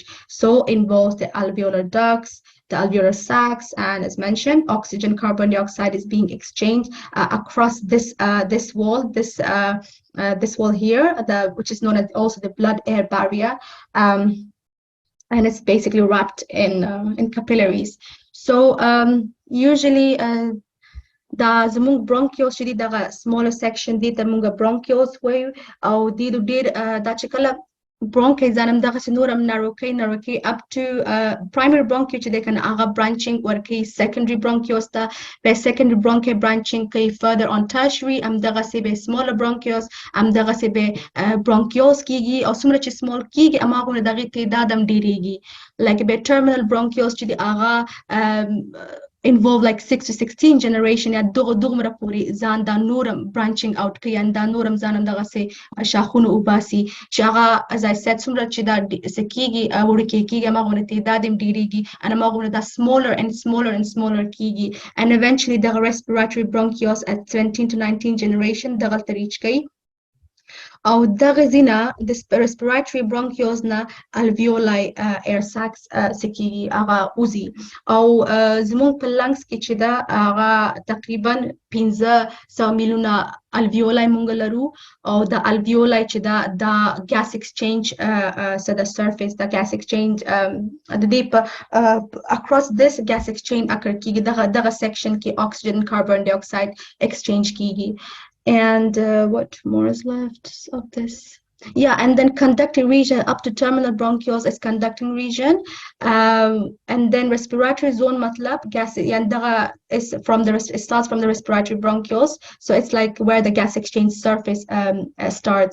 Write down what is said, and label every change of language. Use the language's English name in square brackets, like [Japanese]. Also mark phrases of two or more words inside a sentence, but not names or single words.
[English] So involves the alveolar ducts, the alveolar sacs, and as mentioned, oxygen, carbon dioxide is being exchanged across this wall, this wall here, which is known as also the blood-air barrier, and it's basically wrapped in capillaries. So usually the [Pashto] زمونږ bronchioles چې دي دغه [English] smaller section [Pashto] دي ته مونږ bronchioles وایو او دې ډېر دا چې کله bronchi ځانم دغسې نور هم ناروکۍ [English] up to primary bronchi [Pashto] چې دی که نه هغه branching ورکوي [English] secondary bronchioles [Pashto] ته بیا [English] secondary bronchi branching [Pashto] کوي further on tertiary همدغسې به [English] smaller bronchioles [Pashto] همدغسې به bronchioles کېږي او څومره چې small کېږي هماغومره د هغې تعداد هم ډېرېږي like به [English] terminal bronchioles [Pashto] چې دی هغه [English] involve like 6 to 16 generation [Pashto] یا دغمره پورې ځان دا نورم [English] branching out [Pashto] کوي ان دا نورم ځانم دغسې شاخونه وباسي چې هغه [English] as I said [Pashto] څومره چې دا څه کېږي وړوکی کېږي هماغومره تعداد هم ډېرېږي and هماغومره دا [English] smaller and smaller and smaller [Pashto] کېږي [English] and eventually [Pashto] دغه [English] respiratory bronchioles at 17 to 19 generation [Pashto] دغلته reach کوي او دغه ځینه د [English] respiratory bronchioles [Pashto] نه [English] alveoli air sacs [Pashto] سکیږي هغه وځي او زموږ په lungs کې چې ده هغه تقریبا 1500 میلیونه alveoli مونږ لرو او د alveoli چې ده دا [English] gas exchange so the surface the gas exchange [Pashto] د دې په [English] across this gas exchange occur [Pashto] کیږي دغه section کې [English] oxygen carbon dioxide exchange [Pashto] کیږي. [English] And what more is left of this? Yeah, and then conducting region up to terminal bronchioles is conducting region, and then respiratory zone matlab gas is from it starts from the respiratory bronchioles, so it's like where the gas exchange surface starts.